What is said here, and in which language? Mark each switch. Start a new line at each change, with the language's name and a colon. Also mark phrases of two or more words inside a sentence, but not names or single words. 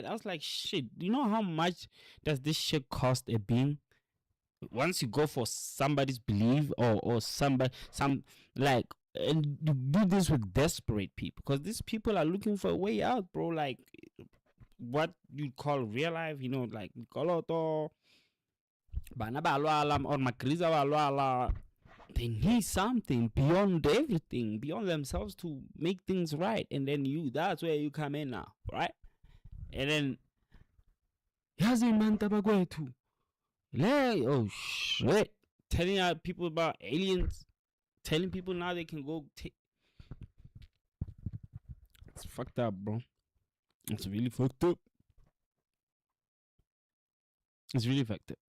English: I was like, shit, you know how much does this shit cost a being? Once you go for somebody's belief or somebody, and you do this with desperate people, because these people are looking for a way out, bro. Like what you call real life, you know, like Coloto,
Northern Sotho: Bana ba lwala
English: or
Northern Sotho: magriza ba lwala.
English: They need something beyond everything, beyond themselves to make things right. And then that's where you come in now, right? And then,
Zulu: yazi manta bagwetu.
English: Oh shit. Telling out people about aliens, telling people now they can go it's fucked up, bro. It's really fucked up. It's really fucked up.